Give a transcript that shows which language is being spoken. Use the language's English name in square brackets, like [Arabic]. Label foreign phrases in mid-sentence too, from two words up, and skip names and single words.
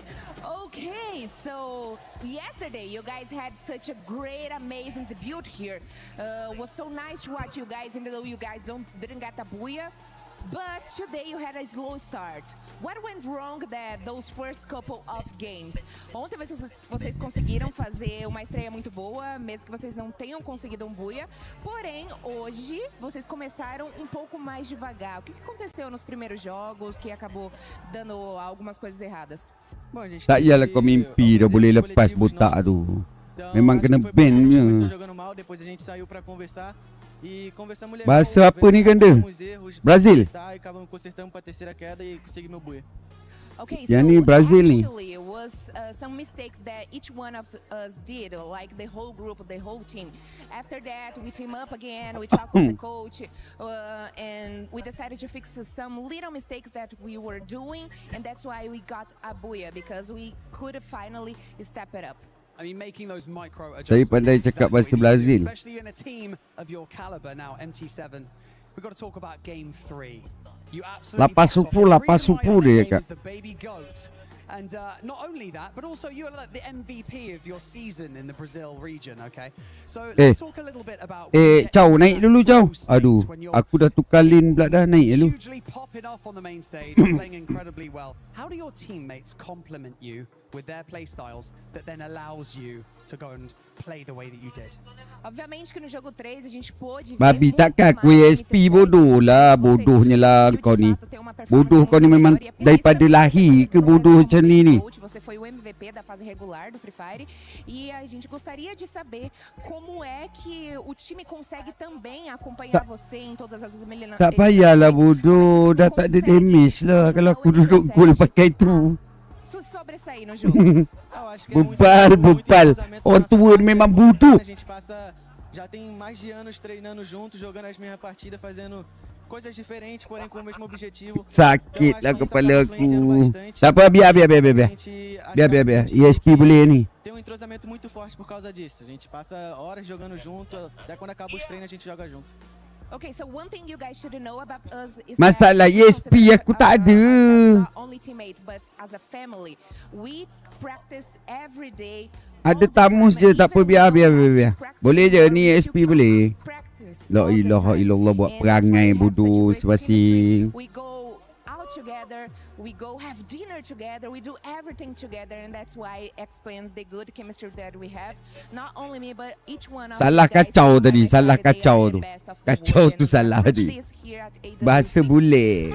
[English] Okay, so yesterday you guys had such a great, amazing debut here. Was so nice to watch you guys, even though you guys didn't get a booyah. But today you had a slow start. What went wrong those first couple of games? [Portuguese] Ontem vocês conseguiram fazer uma estreia muito boa, mesmo que vocês não tenham conseguido um booyah. Porém, hoje vocês começaram um pouco mais devagar. O que aconteceu nos primeiros jogos que acabou dando algumas coisas erradas? [Malay] tak yalah kau mimpi dah boleh lepas botak tu. Memang kena ban je. [Portuguese] Depois a gente saiu para conversar e conversamos legal. [Malay] Bahasa apa ni kan dia? Brazil. [Portuguese] Acabamos consertando para a terceira queda e consegui meu booyah. [English] Okay, [Malay] Yang [English] so [Malay] ni Brazil ni. [English] actually it was some mistakes that each one of us did, like the whole group, the whole team. After that, we team up again, we talked with the coach, and we decided to fix some little mistakes that we were doing, and that's why we got a booyah, because we could finally step it up. I mean, making those micro [Malay] Saya [English] adjustments [Malay] pandai [English] is [Malay] cakap [English] exactly [Malay] bahasa [English] what you [Malay] Brazil. [English] do, especially in a team of your caliber. Now, MT7, we've got to talk about game 3. You absolutely [Malay] Lapas supu dia cakap. [English] the baby goat And not only that, but also you're like the MVP of your season in the Brazil region, okay? So let's talk a little bit about [Malay] Chow, naik dulu Chow. Aduh, aku dah tukar lane pula dah, naik dulu. [English] hugely popping off on the main stage, playing incredibly well. How do your teammates complement you with their play styles that then allows you to go and play the way that you did? [Portuguese] Obviamente que no jogo 3 a gente pôde ver [Malay] Babi [Portuguese] muito [Malay] takkan aku [Portuguese] mais [Malay] ESP bodoh lah. Bodohnya lah kau ni. Bodoh kau ni memang daripada lahir ke bodoh macam ni. [Portuguese] Você foi o MVP da fase regular do Free Fire e a gente gostaria de saber como é que o time consegue também acompanhar você em todas as eliminações. [Malay] Tak payahlah bodoh. Dah tak ada damage lah kalau aku duduk gol pakai tu. [Portuguese] Sobressair no jogo. [Malay] Bebal. Orang tua memang bodoh. [Portuguese] A gente passa, já tem mais de anos treinando juntos, jogando as mesmas partidas, fazendo coisas diferentes, porém com o mesmo objetivo. [Malay] Sakit lah kepala aku. Tak apa, biar. ESP boleh ni. [Portuguese] Tem um entrosamento muito forte por causa disso. A gente passa horas jogando junto, até quando acaba os treinos a gente joga junto. [English] Okay, so one thing you guys should know about us is [Malay] Masalah ESP aku tak ada. [English] not only teammate but as a family. We practice every day. [Malay] Ada tamus je, tak apa, biar. Boleh je ni ESP boleh. [Arabic] La ilaha illallah, [Malay] buat perangai bodoh sepasing. [English] We go out together, we go have dinner together, we do everything together, and that's why explains the good chemistry that we have. Not only me but each one of [Malay] Salah [English] you guys [Malay] kacau [English] know [Malay] tadi, [English] that [Malay] salah [English] they are [Malay] kacau [English] the [Malay] tu. [English] best of the [Malay] Kacau [English] world. [Malay] tu salah [English] And [Malay] tadi. [English] this here at AWC. [Malay] Bahasa bule.